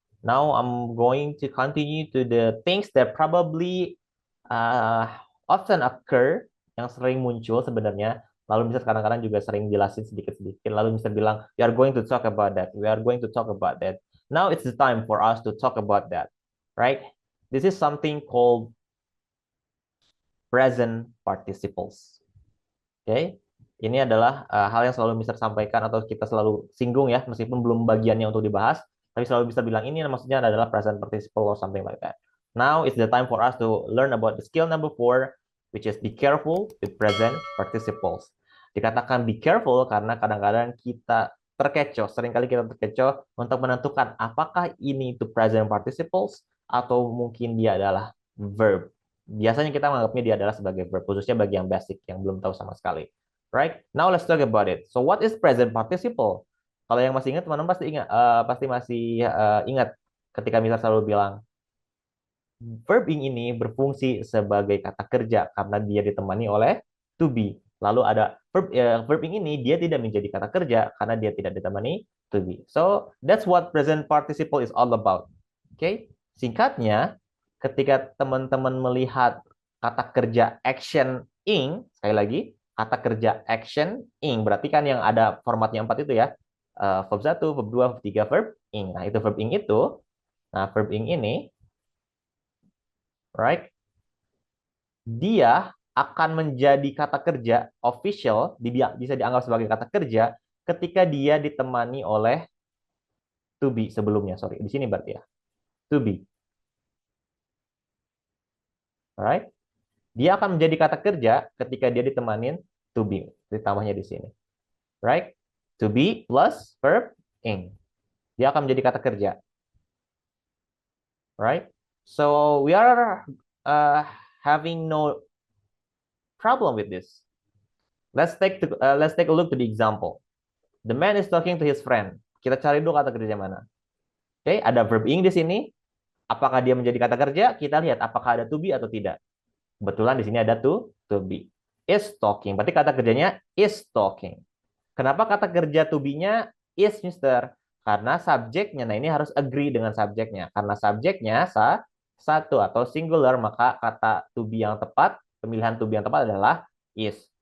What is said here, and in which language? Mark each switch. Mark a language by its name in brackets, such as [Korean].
[English] Now I'm going to continue to the things that probably often occur, [Indonesian] yang sering muncul sebenarnya. Lalu Mister kadang-kadang juga sering jelasin sedikit-sedikit. Lalu Mister bilang, [English] we are going to talk about that. We are going to talk about that. Now it's the time for us to talk about that, right? This is something called present participles. [Indonesian] Oke, ini adalah hal yang selalu Mister sampaikan atau kita selalu singgung ya, meskipun belum bagiannya untuk dibahas, tapi selalu bisa bilang ini maksudnya adalah present participle or something like that. [English] Now it's the time for us to learn about the skill number 4, which is be careful with present participles. [Indonesian] Dikatakan be careful karena kadang-kadang kita terkecoh, seringkali kita terkecoh untuk menentukan apakah ini itu present participles atau mungkin dia adalah verb. Biasanya kita menganggapnya dia adalah sebagai verb, khususnya bagi yang basic, yang belum tahu sama sekali. [English] Right? Now let's talk about it. So what is present participle? [Indonesian] Kalau yang masih ingat, teman-teman pasti masih ingat ketika Mister selalu bilang verb ing ini berfungsi sebagai kata kerja karena dia ditemani oleh to be. Lalu ada verb ing ini dia tidak menjadi kata kerja karena dia tidak ditemani to be. [English] So that's what present participle is all about. [Indonesian] Oke, okay? Singkatnya, ketika teman-teman melihat kata kerja action ing, sekali lagi, kata kerja action ing, berarti kan yang ada formatnya 4 itu ya, verb 1, verb 2, verb 3, verb ing. Nah, itu verb ing itu, nah verb ing ini, right, dia akan menjadi kata kerja official, bisa dianggap sebagai kata kerja ketika dia ditemani oleh to be sebelumnya. Sorry, di sini berarti ya, to be. Alright? Dia akan menjadi kata kerja ketika dia ditemanin to be. Ditambahnya di sini. Right? [English] To be plus verb ing. [Indonesian] Dia akan menjadi kata kerja. [English] Right? So we are having no problem with this. Let's take a look to the example. The man is talking to his friend. [Indonesian] Kita cari dulu kata kerja mana. Oke, ada verb ing di sini. Apakah dia menjadi kata kerja? Kita lihat apakah ada to be atau tidak. Kebetulan di sini ada to be. Is talking. Berarti kata kerjanya is talking. Kenapa kata kerja to be-nya is, Mister? Karena subjeknya. Nah, ini harus agree dengan subjeknya. Karena subjeknya satu atau singular, maka kata to be yang tepat, pemilihan to be yang tepat adalah is.